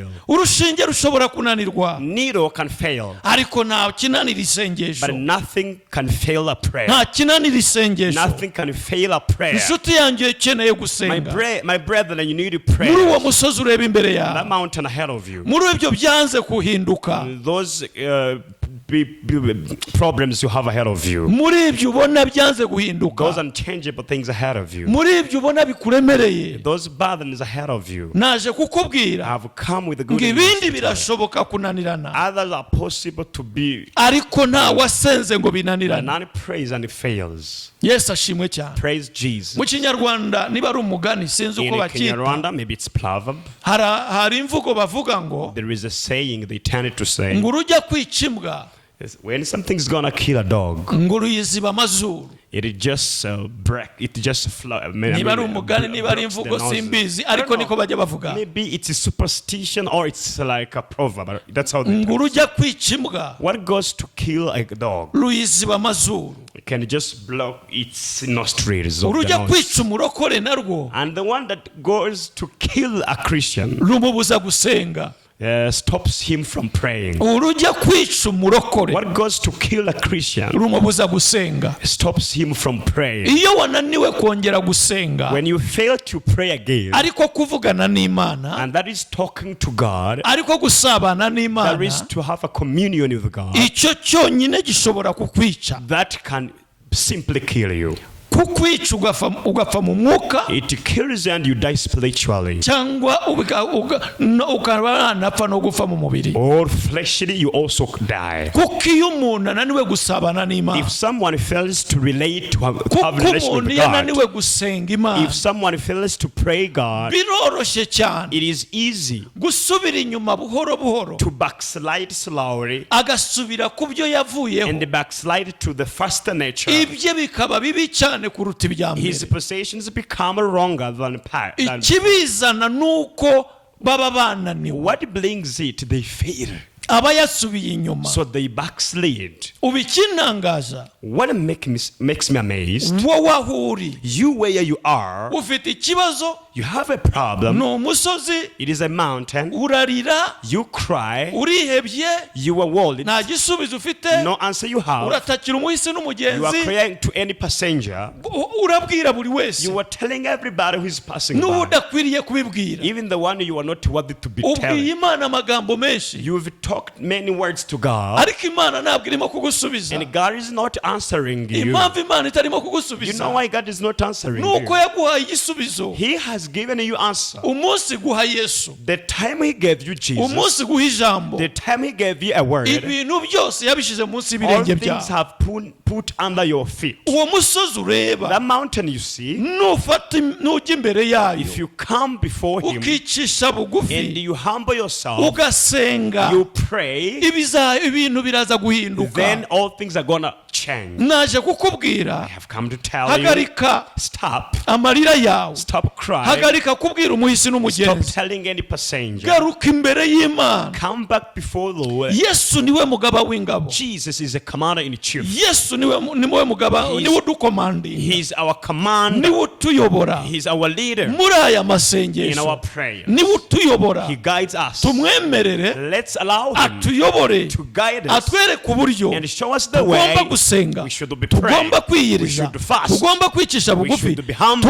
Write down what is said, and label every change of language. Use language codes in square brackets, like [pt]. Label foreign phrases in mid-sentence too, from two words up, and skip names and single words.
[rw] urushinge rushobora kunanirwa, [en] Needle can fail. [rw] ariko nta kinanira isengesho, [en] But nothing can fail a prayer. [rw] nta kinanira isengesho. [en] Nothing can fail a prayer. [rw] inshuti yanjye ikeneye gusenga, [en] My brethren, you need to pray. [rw] muri uwo musozi ureba imbere [en] That [rw] yawe, [en] mountain ahead of you. [rw] muri ibyo byanze kuhinduka, [en] Those problems you have ahead of you. [rw] muri ibyo ubona byanze guhinduka, [en] Those unchangeable things ahead of you. [rw] muri ibyo ubona bikuremereye, [en] Those burdens ahead of you. [rw] naje kukubwira [en] Have come with the [rw] ngo [en] good [rw] ibindi [en] news. [rw] birashoboka kunanirana, [en] Others are possible to be. [rw] ariko nta wasenze ngo binanirane. [en] None prays and it fails. [rw] Yesu ashimwe cyane. [en] Praise Jesus. [rw] Mu kinyarwanda niba ari umugani sinzi uko [en] In [rw] bacyita, [en] Kinyarwanda, maybe it's proverb. [rw] hari imvugo bavuga ngo [en] There is a saying they tend to say. [rw] ngo urujya kwica imbwa [en] When something's gonna kill a dog, [rw] ngo ruyiziba amazuru. [en] it just break. It just [rw] niba ari umugani niba ari imvugo simbizi, ariko niko bajya bavuga. [en] Maybe it's a superstition or it's like a proverb. That's how they [rw] ngo urujya kwica imbwa [en] what goes to kill a dog [rw] ruyiziba amazuru, [en] can just block its nostrils of the [rw] urujya [en] nose. [rw] kwica umurokore narwo [en] And the one that goes to kill a Christian [rw] rumubuza gusenga. [en] stops him from praying. [rw] urujya kwica umurokore [en] What goes to kill a Christian [rw] rumubuza gusenga. [en] stops him from praying. [rw] iyo wananiwe kongera gusenga, [en] When you fail to pray again, [rw] ariko kuvugana n'Imana, [en] and that is talking to God, [rw] ariko gusabana [en] that [rw] n'Imana, [en] is to have a communion with God, [rw] icyo cyonyine gishobora kukwica, [en] that can simply kill you. [rw] kukwica ugapfa mu mwuka, [en] It kills you and you die spiritually. [rw] cyangwa ukaba wanapfa no gupfa mu mubiri. [en] Or fleshly, you also die. [rw] kuko iyo umuntu ananiwe gusabana n'Imana, [en] If someone fails to relate to have [rw] kuko [en] relation [rw] umuntu [en] with [rw] iyo [en] God, [rw] ananiwe gusenga Imana, [en] if someone fails to pray God, [rw] biroroshye cyane [en] it is easy [rw] gusubira inyuma buhoro buhoro, [en] to backslide slowly [rw] agasubira ku byo yavuyeho, [en] and backslide to the first nature. [rw] ibye bikaba bibi cyane kuruta ibya [en] His [rw] mbere. [en] possessions become wronger than [rw] ikibizana nuko baba bananiwe, [en] what brings it. They fail, [rw] aba yasubiye inyuma. [en] so they backslid. [rw] ubu ikintangaza, [en] What makes me amazed, [rw] wowe aho uri [en] you where you are, [rw] ufite ikibazo, [en] you have a problem. [rw] ni umusozi, [en] It is a mountain. [rw] urarira, [en] You cry. [rw] urihebye, [en] You are worried. [rw] nta gisubizo ufite, [en] No answer you have. [rw] uratakira umuhisi [en] You are [rw] n'umugenzi, [en] crying to any passenger. [rw] urabwira buri wese [en] You are telling everybody who is passing [rw] n'uwo [en] by, [rw] udakwiriye kubibwira. [en] even the one you are not worthy to be [rw] ubwiye [en] telling. [rw] Imana amagambo menshi, [en] You've talked many words to God, [rw] ariko Imana ntabwo irimo kugusubiza. [en] and God is not answering you. [rw] impamvu Imana itarimo [en] You [rw] kugusubiza [en] know why God is not answering [rw] nuko [en] you? [rw] yaguhaye igisubizo [en] He has given you answer. [rw] umunsi guha Yesu, [en] The time He gave you Jesus, [rw] umunsi guha ijambo, [en] the time He gave you a word, [rw] ibintu byose yabishyize munsi [en] all [rw] y'ibirenge [en] things [rw] byawe. [en] have put under your feet. [rw] uwo musozi ureba, [en] That mountain you see, [rw] nujya imbere yayo [en] if you come before Him [rw] ukicisha [en] and [rw] bugufi, [en] you humble yourself, [rw] ugasenga, [en] you pray, [rw] ibintu biraza guhinduka. [en] then all things are gonna change. [rw] naje kukubwira, [en] I have come to tell you, [rw] hagarika [en] stop. [rw] amarira yawe, [en] Stop crying. [rw] hagarika kubwira umuhisi [en] Stop [rw] n'umugenzi, [en] telling any passenger. [rw] garuka imbere y'Imana. [en] Come back before the Lord. [rw] Yesu niwe mugaba w'ingabo, [en] Jesus is a commander in chief. [rw] Yesu niwe mugaba, niwe udukomandinga, [en] He's our commander. [rw] niwe utuyobora [en] He's our leader [rw] muri aya [en] in [rw] masengesho, [en] our prayer. [rw] niwe utuyobora. [en] He guides us. [rw] tumwemerere [en] Let's allow Him [rw] atuyobore, [en] to guide us [rw] atwereke uburyo [en] and show us the way [rw] tugomba gusenga, [en] we should be praying. [rw] tugomba [en] We [rw] kwiyiriza, [en] should fast. [rw] tugomba kwicisha [en] We [rw] bugufi, [en] should be humble.